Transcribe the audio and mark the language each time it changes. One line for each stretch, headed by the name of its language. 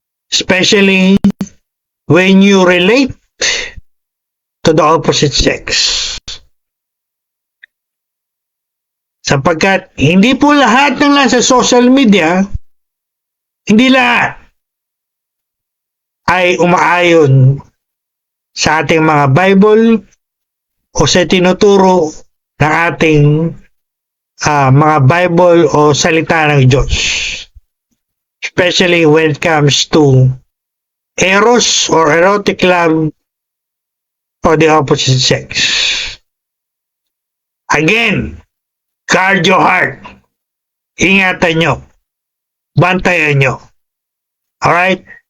English: Especially when you relate to the opposite sex.
Filipino: Sapagkat hindi po lahat ng nasa social media, hindi lahat ay umaayon sa ating mga Bible o sa tinuturo ng ating mga Bible o salita ng Diyos.
English: Especially when it comes to eros or erotic love or the opposite sex. Again, guard your heart.
Filipino: Ingatan nyo. Bantayan nyo.
English: Alright?